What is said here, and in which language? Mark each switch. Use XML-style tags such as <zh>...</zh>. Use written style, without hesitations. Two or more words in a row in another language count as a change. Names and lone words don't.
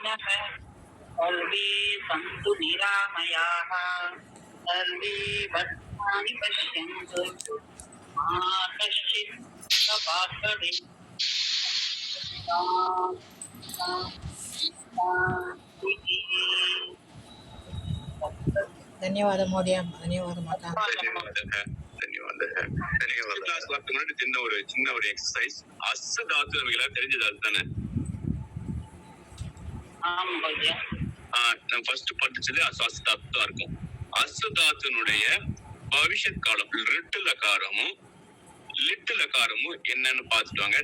<sa>सर्वे सन्तु निरामयाः, सर्वे सर्वाणि पश्यन्तु मा कश्चित् प्रभाकरे ధన్యవాదం మహోదయ, ధన్యవాదం మాత.</sa> <ta>கிளாஸ் வரதுக்கு முன்னாடி சின்ன ஒரு எக்ஸசைஸ். அஸ்ஸு தாத்து நமக்கு எல்லாம் தெரிஞ்சது அதுதானே. நம்ம ஃபர்ஸ்ட் படிச்சது அஸ்ஸு தாத்து தான் இருக்கும். அஸ்ஸு தாத்துனுடைய பவிஷ்யத் காலம் ரிட்டு லகாரமும் லிட்டு லகாரமும் என்னன்னு பார்த்துட்டு வாங்க.</ta>